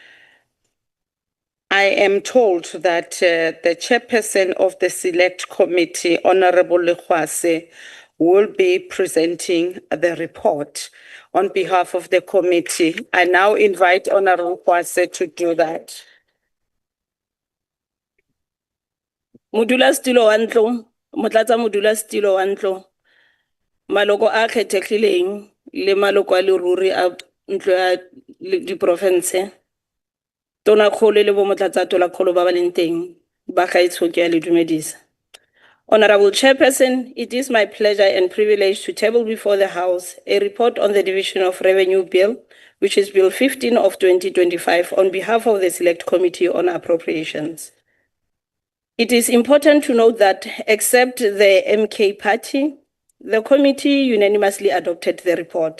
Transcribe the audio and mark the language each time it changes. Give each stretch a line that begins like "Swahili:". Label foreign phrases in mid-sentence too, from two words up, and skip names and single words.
English: I am told that the chairperson of the Select Committee, Honorable Lekwase, will be presenting the report on behalf of the committee. I now invite Honorable Lekwase to do that.
Tswana: Modula stilo wa ntlo, motlatsa modula stilo wa ntlo. Maloko a kgethegileng le maloko a leruri a ntlo ya di province. Tona kgolo le bo motlatsa tola kgolo ba ba leng teng ba gaetsho ke a le dumedisa.
English: Honorable Chairperson, it is my pleasure and privilege to table before the House a report on the Division of Revenue Bill, which is Bill 15 of 2025, on behalf of the Select Committee on Appropriations. It is important to note that, except the MK Party, the committee unanimously adopted the report.